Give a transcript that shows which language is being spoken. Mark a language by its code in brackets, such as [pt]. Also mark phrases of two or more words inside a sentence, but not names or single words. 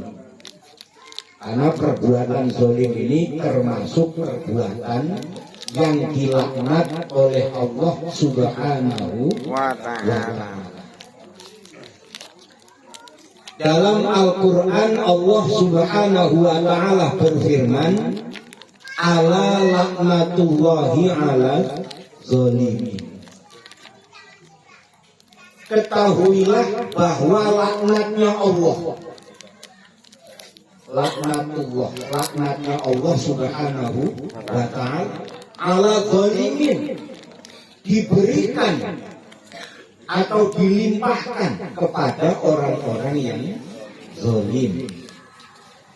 [id] Karena perbuatan zalim ini termasuk perbuatan yang dilaknat oleh Allah [ar] سبحانه وتعالى. [id] Dalam Al-Quran Allah [ar] سبحانه وتعالى [id] berfirman, [ar] ألا لعنة الله على الظالمين. [id] Ketahuilah bahwa laknatnya Allah, laknatnya Allah [ar] سبحانه وتعالى على الظالمين, [id] diberikan atau dilimpahkan kepada orang-orang yang zalim.